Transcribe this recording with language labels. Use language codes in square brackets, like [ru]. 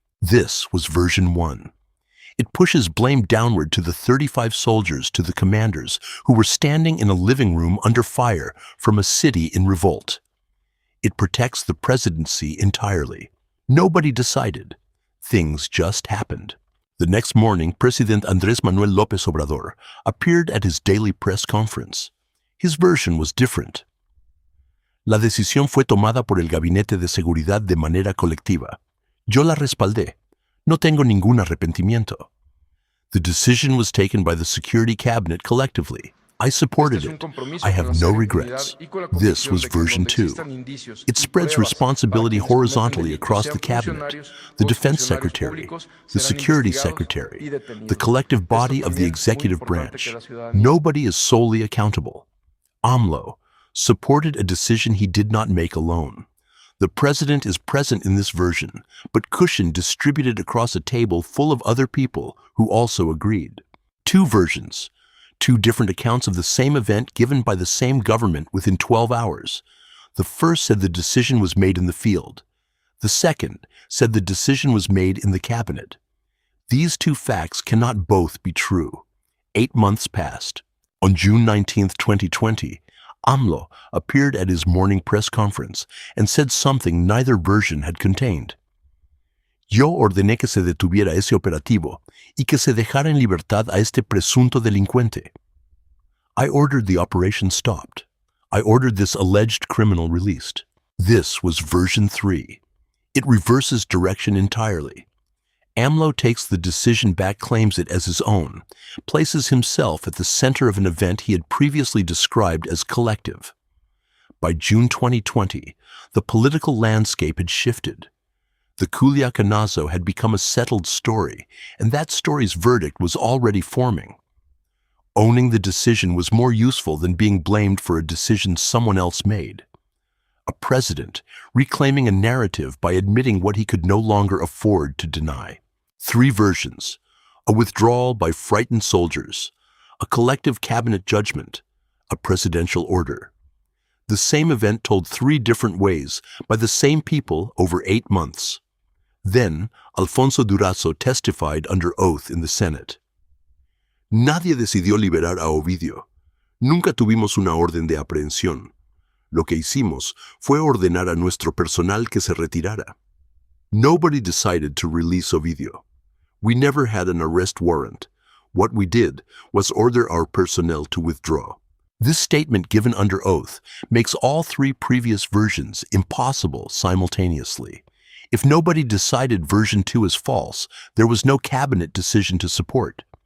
[en] This was version 1. It pushes blame downward to the 35 soldiers, to the commanders, who were standing in a living room under fire from a city in revolt. It protects the presidency entirely. Nobody decided. Things just happened. The next morning, President Andrés Manuel López Obrador appeared at his daily press conference. His version was different. [es] La decisión fue tomada por el Gabinete de Seguridad de manera colectiva. Yo la respaldé. No tengo ningún arrepentimiento. [en] The decision was taken by the Security Cabinet collectively. I supported it. I have no regrets. This was version 2. It spreads responsibility horizontally across the Cabinet, the Defense Secretary, the Security Secretary, the collective body of the executive branch. Nobody is solely accountable. AMLO supported a decision he did not make alone. The president is present in this version, but cushion distributed across a table full of other people who also agreed. 2 versions, 2 different accounts of the same event given by the same government within 12 hours. The first said the decision was made in the field. The second said the decision was made in the cabinet. These 2 facts cannot both be true. 8 months passed. On June 19, 2020, AMLO appeared at his morning press conference and said something neither version had contained. [es] Yo ordené que se detuviera ese operativo y que se dejara en libertad a este presunto delincuente. [en] I ordered the operation stopped. I ordered this alleged criminal released. This was version 3. It reverses direction entirely. AMLO takes the decision back, claims it as his own, places himself at the center of an event he had previously described as collective. By June 2020, the political landscape had shifted. The Culiacanazo had become a settled story, and that story's verdict was already forming. Owning the decision was more useful than being blamed for a decision someone else made. A president reclaiming a narrative by admitting what he could no longer afford to deny. 3 versions: a withdrawal by frightened soldiers, a collective cabinet judgment, a presidential order. The same event told 3 different ways by the same people over 8 months. Then, Alfonso Durazo testified under oath in the Senate. [es] Nadie decidió liberar a Ovidio. Nunca tuvimos una orden de aprehensión. Lo que hicimos fue ordenar a nuestro personal que se retirara. [en] Nobody decided to release Ovidio. We never had an arrest warrant. What we did was order our personnel to withdraw. This statement given under oath makes all 3 previous versions impossible simultaneously. If nobody decided version 2 is false, there was no cabinet decision to support.